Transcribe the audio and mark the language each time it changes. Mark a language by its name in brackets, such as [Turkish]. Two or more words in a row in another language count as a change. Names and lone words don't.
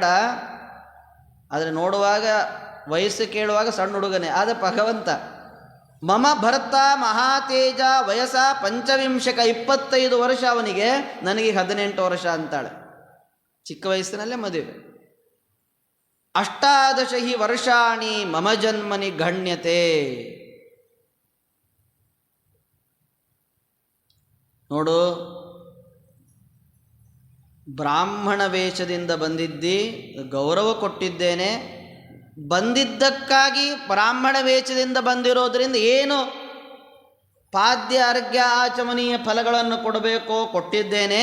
[Kannada] ಆದರೆ ನೋಡುವಾಗ ವಯಸ್ಸು ಕೇಳುವಾಗ ಸಣ್ಣ ಹುಡುಗನೇ. ಆದರೆ ಭಗವಂತ [Sanskrit] ಮಮ ಭರ್ತ ಮಹಾತೇಜ [Kannada] ವಯಸ್ಸ 25 ವರ್ಷ ಅವನಿಗೆ, ನನಗೆ 18 ವರ್ಷ ಅಂತಾಳೆ. ಚಿಕ್ಕ ವಯಸ್ಸಿನಲ್ಲೇ ಮದುವೆ. [Sanskrit] 18 ಹಿ ವರ್ಷಾಣಿ ಮಮ ಜನ್ಮನಿ ಗಣ್ಯತೆ. [Kannada] ನೋಡು, ಬ್ರಾಹ್ಮಣ ವೇಷದಿಂದ ಬಂದಿದ್ದಿ, ಗೌರವ ಕೊಟ್ಟಿದ್ದೇನೆ. ಬಂದಿದ್ದಕ್ಕಾಗಿ ಬ್ರಾಹ್ಮಣ ವೇಷದಿಂದ ಬಂದಿರೋದ್ರಿಂದ ಏನು ಪಾದ್ಯ ಅರ್ಘ್ಯ ಆಚಮನೀಯ ಫಲಗಳನ್ನು ಕೊಡಬೇಕೋ ಕೊಟ್ಟಿದ್ದೇನೆ.